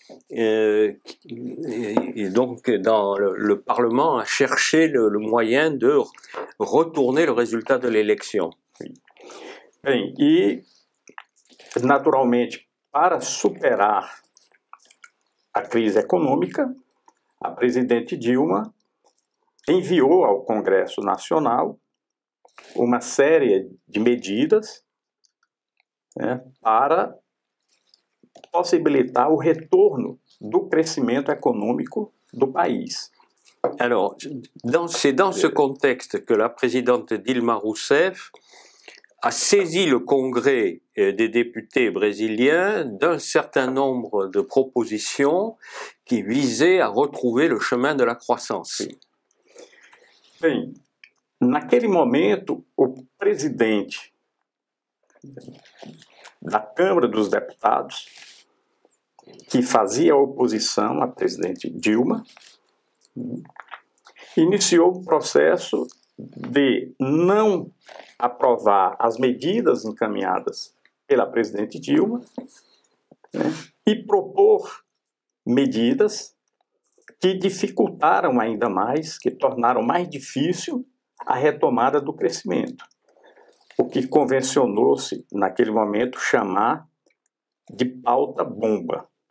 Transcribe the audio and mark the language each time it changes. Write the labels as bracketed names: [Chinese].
[French] Et donc, dans le Parlement a cherché le moyen de retourner le résultat de l'élection. [Portuguese] Bem, e, naturalmente, para superar a crise econômica, a presidente Dilma enviou ao Congresso Nacional uma série de medidas para possibilitar o retorno do crescimento économico do país. [French] Alors, c'est dans ce contexte que la présidente Dilma Rousseff a saisi le Congrès des députés brésiliens d'un certain nombre de propositions qui visaient à retrouver le chemin de la croissance. [Portuguese] Bem, naquele momento, o presidente da Câmara dos Deputados, que fazia oposição à presidente Dilma, iniciou um processo de não aprovar as medidas encaminhadas pela presidente Dilma, e propor medidas que dificultaram ainda mais, que tornaram mais difícil a retomada do crescimento, o que convencionou-se naquele momento chamar de pauta bomba.